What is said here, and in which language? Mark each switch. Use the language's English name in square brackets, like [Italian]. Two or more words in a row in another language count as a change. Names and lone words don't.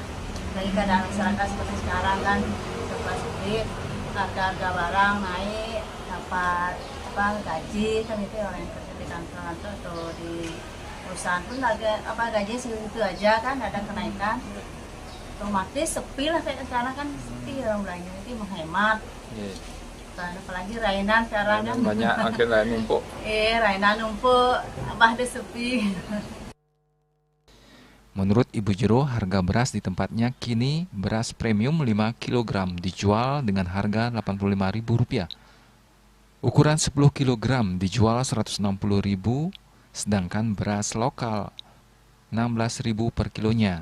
[Indonesian] Dari keadaan masyarakat seperti sekarang kan serba sulit, harga barang naik, dapat gaji kan, itu orang yang kerja di kantor atau di perusahaan pun gaji segitu aja kan, ada kenaikan. Otomatis sepi lah kayak sekarang kan, sepi orang belanja itu menghemat. Dan apalagi rainan sekarang kan banyak akhirnya numpuk. Rainan numpuk, abah deh sepi. Menurut Ibu Jero, harga beras di tempatnya kini beras premium 5 kg dijual dengan harga Rp85.000. Ukuran 10 kg dijual Rp160.000, sedangkan beras lokal Rp16.000 per kilonya.